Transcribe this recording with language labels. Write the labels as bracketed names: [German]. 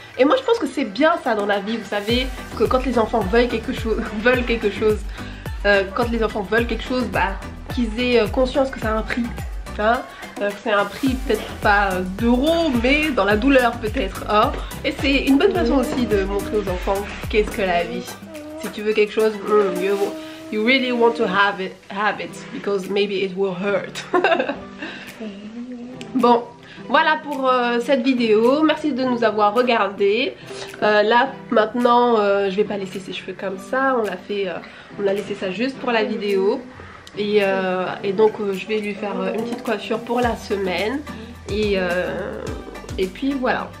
[French] Et moi je pense que c'est bien ça dans la vie, vous savez, que quand les enfants veulent quelque chose, quand les enfants veulent quelque chose, bah, qu'ils aient conscience que ça a un prix. Hein, c'est un prix peut-être pas d'euros mais dans la douleur peut-être hein. Et c'est une bonne façon aussi de montrer aux enfants qu'est-ce que la vie. Si tu veux quelque chose, [English] you really want to have it because maybe it will hurt. [French] Bon voilà pour cette vidéo, merci de nous avoir regardé. Là maintenant je vais pas laisser ses cheveux comme ça, on a laissé ça juste pour la vidéo. Et donc je vais lui faire une petite coiffure pour la semaine et puis voilà.